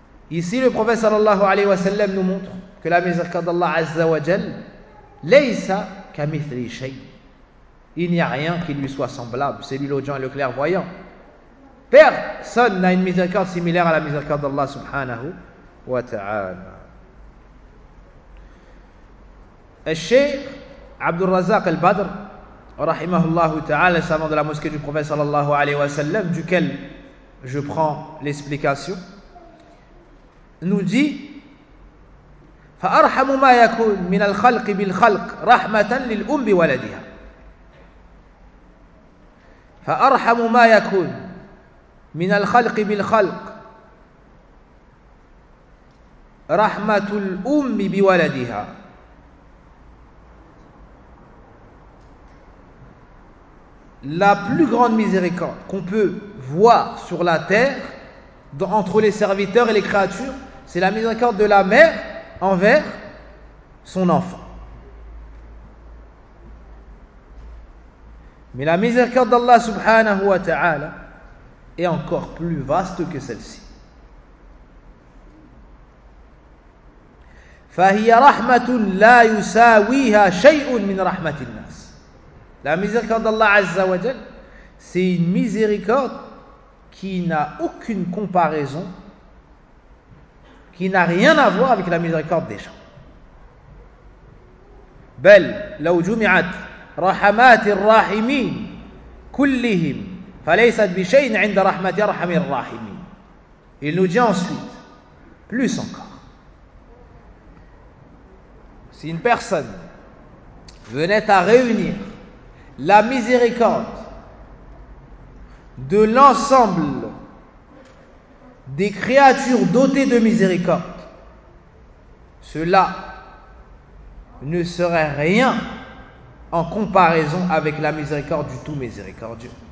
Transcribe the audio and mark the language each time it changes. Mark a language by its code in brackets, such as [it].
[fr] Ici, le prophète sallallahu alayhi wa sallam nous montre que la miséricorde d'Allah Azza wa Jal, [ar] laysa kamithli shay. [fr] Il n'y a rien qui lui soit semblable, c'est lui l'audient et le clairvoyant. Personne n'a une miséricorde similaire à la miséricorde d'Allah subhanahu wa ta'ala. [ar] الشيخ عبد الرزاق البدر رحمه الله تعالى [fr] savant de la mosquée du prophète sallallahu alayhi wa sallam duquel je prends l'explication nous dit [ar] فأرحم ما يكون من الخلق بالخلق رحمة للأم بولدها فأرحم ما يكون من الخلق بالخلق رحمة الأم بولدها. [fr] La plus grande miséricorde qu'on peut voir sur la terre, entre les serviteurs et les créatures, c'est la miséricorde de la mère envers son enfant. Mais la miséricorde d'Allah subhanahu wa ta'ala est encore plus vaste que celle-ci. [ar] فَهِيَ رَحْمَةٌ لَا يُسَاوِيهَا شَيْءٌ مِنْ رَحْمَةِ النَّاسِ. [fr] La miséricorde d'Allah Azza wa Jal, c'est une miséricorde qui n'a aucune comparaison, qui n'a rien à voir avec la miséricorde des gens. [ar] Belle, لو جمعت رحمات الراحمين كلهم فليست بشيء عند رحمة أرحم الراحمين. [fr] Il nous dit ensuite, plus encore, si une personne venait à réunir la miséricorde de l'ensemble des créatures dotées de miséricorde, cela ne serait rien en comparaison avec la miséricorde du tout miséricordieux.